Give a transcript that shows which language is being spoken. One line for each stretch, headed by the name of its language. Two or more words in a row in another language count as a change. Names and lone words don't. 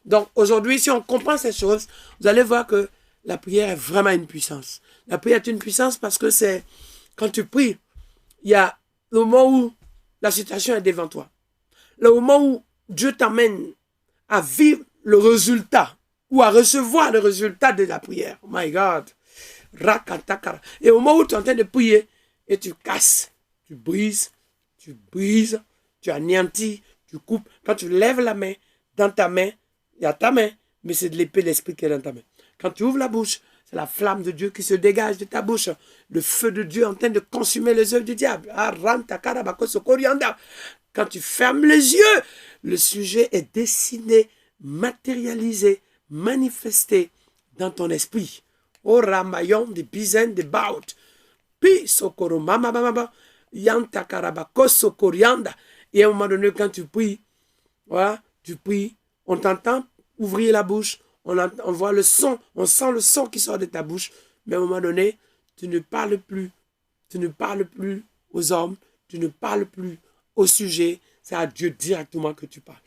French: Donc aujourd'hui, si on comprend ces choses, vous allez voir que la prière est vraiment une puissance. La prière est une puissance parce que c'est quand tu pries, il y a le moment où la situation est devant toi. Le moment où Dieu t'amène à vivre le résultat ou à recevoir le résultat de la prière.
English: Oh my God.
French: Et au moment où tu es en train de prier et tu casses, tu brises, tu anéantis, tu coupes. Quand tu lèves la main, dans ta main, il y a ta main, mais c'est de l'épée de l'esprit qui est dans ta main. Quand tu ouvres la bouche, c'est la flamme de Dieu qui se dégage de ta bouche. Le feu de Dieu en train de consumer les œuvres du diable. Quand tu fermes les yeux, le sujet est dessiné, matérialisé, manifesté dans ton esprit. Oh ramayon de bizen de baut. Pi sokoro mama mama yanta karabako sokorianda. Et à un moment donné, quand tu pries, voilà, tu pries, on t'entend ouvrir la bouche, on voit le son, on sent le son qui sort de ta bouche, mais à un moment donné, tu ne parles plus aux hommes, tu ne parles plus au sujet, c'est à Dieu directement que tu parles.